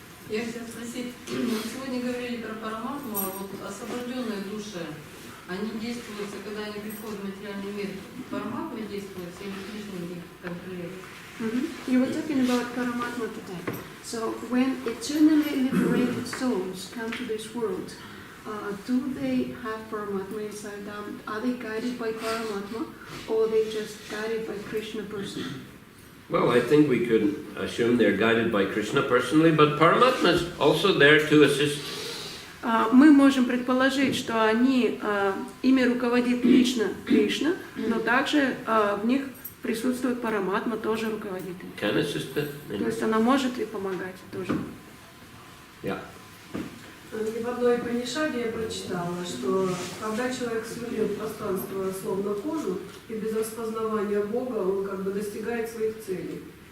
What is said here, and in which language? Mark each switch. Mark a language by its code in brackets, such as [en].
[ru] Я хотела спросить, сегодня говорили про параматму, а вот освобожденные души, они действуют, когда они приходят в материальный мир, параматма действует, или Кришна их контролирует? [en] You were talking about Paramatma today. So when eternally liberated souls come to this world, do they have Paramatma inside them? Are they guided by Paramatma, or are they just guided by Krishna personally? Well, I think we could assume they're guided by Krishna personally, but Paramatma is also there to assist. [ru] Мы можем предположить, что ими руководит лично Кришна, но также в них присутствует Параматма, тоже руководит им. [en] Can assist it. [ru] То есть она может и помогать тоже. [en] Yeah. [ru] И в одной Панишаде я прочитала, что когда человек свернет пространство словно кожу, и без распознавания Бога он как бы достигает своих целей.